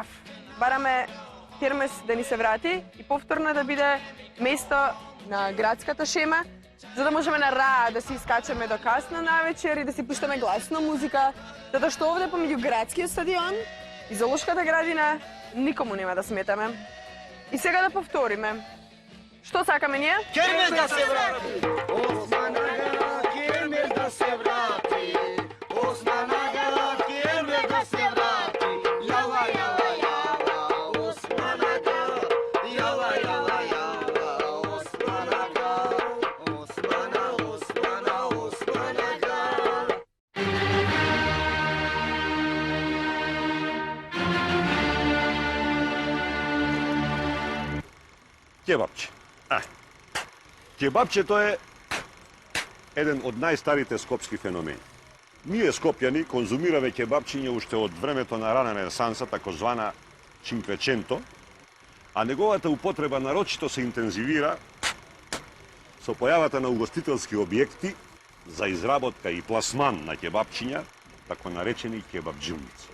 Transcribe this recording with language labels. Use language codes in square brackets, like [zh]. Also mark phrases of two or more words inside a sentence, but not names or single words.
[mk] Бараме Кермес да ни се врати и повторно да биде место на градската шема, за да можеме на раа да се искачаме до касно навечер и да си пуштаме гласно музика, затоа што овде помеѓу градскиот стадион и Зоолошката градина никому нема да сметаме. И сега да повториме. Што сакаме ние? Кермес да се врати! Осман ага, Кермес да се врати! Осман ага, Кермес да се врати! Јала, јала, јала, Осман ага, јала, јала, јала, Осман ага, Османа, Османа, Осман ага. Кебапче. Кебапчето е еден од најстарите скопски феномени. Ние скопјани конзумираме кебапчиње уште од времето на рана ренесанса, тако звана Чинквеченто, а неговата употреба нарочито се интензивира со појавата на угостителски објекти за изработка и пласман на кебапчиња, тако наречени кебапджилници.